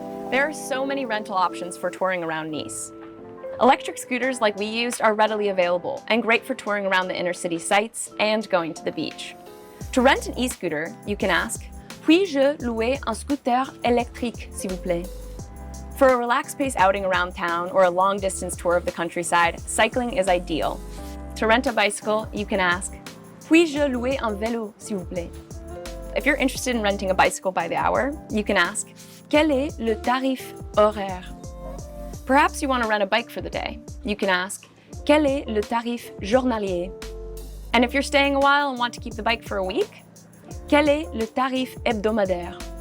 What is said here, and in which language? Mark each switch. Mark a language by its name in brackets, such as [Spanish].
[English] There are so many rental options for touring around Nice. Electric scooters like we used are readily available and great for touring around the inner city sites and going to the beach. To rent an e-scooter, you can ask, [French] Puis-je louer un scooter électrique, s'il vous plaît? [English] For a relaxed pace outing around town or a long distance tour of the countryside, cycling is ideal. To rent a bicycle, you can ask, [French] Puis-je louer un vélo, s'il vous plaît? [English] If you're interested in renting a bicycle by the hour, you can ask, [French] Quel est le tarif horaire? [English] Perhaps you want to rent a bike for the day. You can ask, [French] Quel est le tarif journalier? [English] And if you're staying a while and want to keep the bike for a week, [French] Quel est le tarif hebdomadaire?